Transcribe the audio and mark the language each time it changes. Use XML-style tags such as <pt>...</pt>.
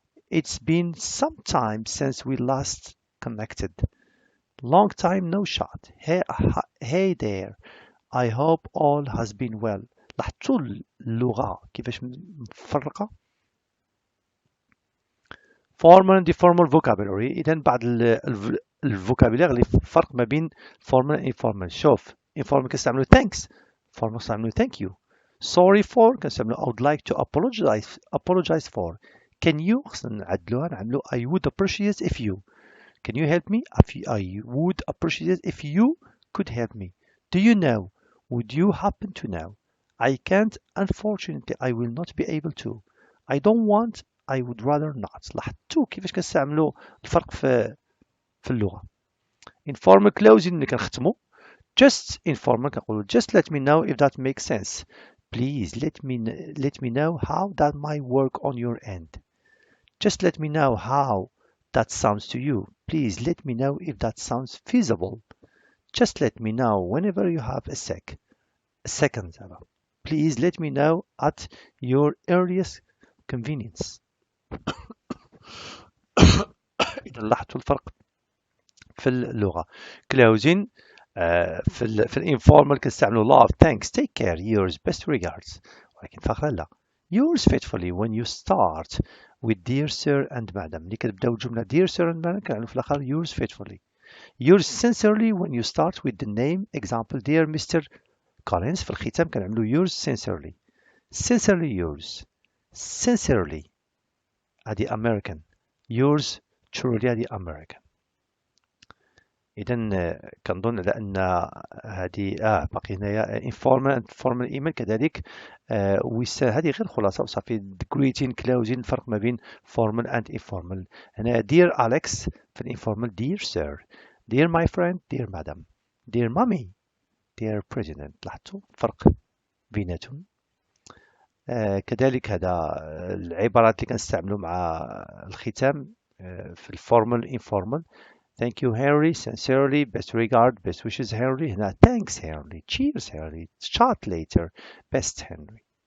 <en>It's been some time since we last connected. Long time no shot. Hey there. I hope all has been well.</en> <ar>لاحظتوا اللغة كيفاش مفرقة؟</ar> <en>formal and informal vocabulary.</en> <ar>إذا بعض الفوكابولير اللي فرق ما بين</ar> <en>formal and informal. شوف informal</en> <ar>كنستعملوا</ar> <en>thanks. formal كنستعملوا thank you. sorry for</en> <ar>كنستعملوا</ar> <en>I would like to apologize for. Can you</en> <ar>خصنا نعدلوها نعملوا</ar> <en>I would appreciate if you. Can you help me? I would appreciate if you could help me. Do you know? Would you happen to know? I can't. Unfortunately, I will not be able to. I don't want. I would rather not.</en> <ar>لاحظتوا كيفاش كنستعملوا الفرق في اللغة.</ar> <en>Informal closing</en> <ar>اللي كنختموا.</ar> <en>Just informal</en> <ar>كنقولوا</ar> <en>just let me know if that makes sense. Please let me know how that might work on your end. Just let me know how that sounds to you. Please let me know if that sounds feasible. Just let me know whenever you have a second. Please let me know at your earliest convenience.</en> <ar>إذا لاحظتوا الفرق في اللغة.</ar> <en>Closing</en> <ar>في الانفورمال كنستعملوا</ar> <en>love, thanks, take care, yours, best regards.</en> <ar>ولكن في الآخر لا.</ar> <en>Yours faithfully when you start with dear sir and madam.</en> <ar>اللي كتبداو الجملة</ar> <en>dear sir and madam</en> <ar>كنعملوا في الآخر</ar> <en>yours faithfully. Yours sincerely when you start with the name. Example dear Mr. Collins.</en> <ar>في الختام كنعملوا</ar> <en>yours sincerely. Sincerely yours. Sincerely هذه American. Yours truly هذه American.</en> <ar>إذا كنظن على أن هذه باقي هنايا</ar> <en>informal and formal email</en> <ar>كذلك هذه غير خلاصة وصافي</ar> <en>greeting closing</en> <ar>الفرق ما بين formal and informal.</ar> <en>هنا dear Alex</en> <ar>في الانفورمال</ar> <en>dear sir, dear my friend, dear madam, dear mommy, dear president.</en> <ar>لاحظتوا الفرق بيناتهم. كذلك هذا العبارات اللي كنستعملوا مع الختام في الفورمال informal.</ar> <en>Thank you Henry, sincerely, best regard, best wishes Henry. هنا thanks Henry, cheers Henry, chat later, best Henry.</en>